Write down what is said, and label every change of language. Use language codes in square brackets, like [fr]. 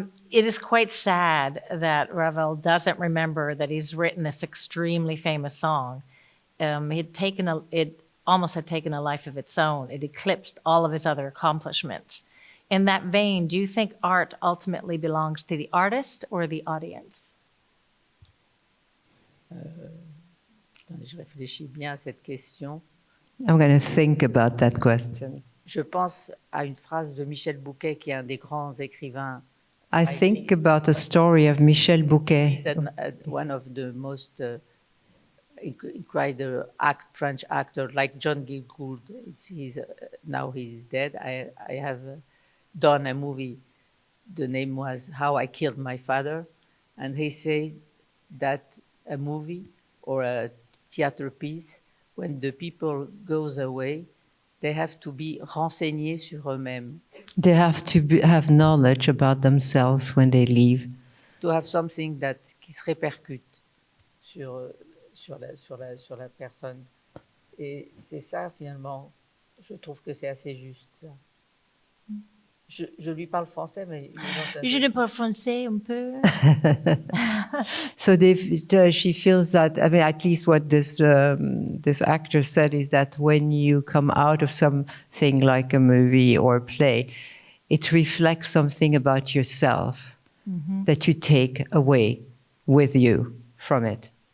[en] It is quite sad that Ravel doesn't remember that he's written this extremely famous song. It almost had taken a life of its own. It eclipsed all of his other accomplishments. In that vein, do you think art ultimately belongs to the artist or the audience? [fr] Attendez, je réfléchis bien à cette question. [en] I'm going to think about that question. [fr] Je pense à une phrase de Michel Bouquet, qui est un des grands écrivains [en] I think about the story of Michel Bouquet. He's one of the most incredible French actor, like John Gielgud. Now he's dead. I have done a movie. The name was How I Killed My Father, and he said that a movie or a theater piece, when the people goes away, they have to be [fr] renseignés sur eux-mêmes. [en] They have to have knowledge about themselves when they leave. To have something [fr] qui se répercute sur la personne. Et c'est ça, finalement, je trouve que c'est assez juste, ça. Je lui parle français, mais... Je ne parle français un peu. [en] So she feels that, I mean, at least what this actor said is that when you come out of something like a movie or a play, it reflects something about yourself that you take away with you from it.